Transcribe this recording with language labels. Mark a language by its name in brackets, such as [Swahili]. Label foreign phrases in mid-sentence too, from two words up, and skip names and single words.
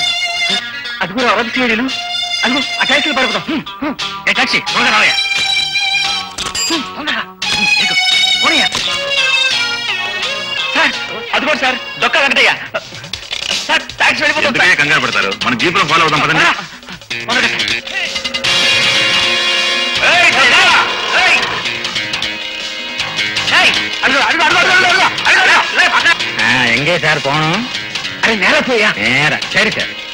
[Telugu] అది కూడా అవధి చేయలేను. అదిగో ఆ టాక్సీలో పడుకుందాం. ఏ టాక్సీ త్వరగా రావయ్యా. సార్, అదిగోండి సార్, డొక్క వెంకటయ్య సార్. టాక్సీ వెళ్ళిపోతాం. కంగారు పడతారు, మన జీపులో ఫాలో అవుదాం పదండి. [Tamil] எங்கே சார் போகணும்? அது நேர போயா? நேர. சரி சார்.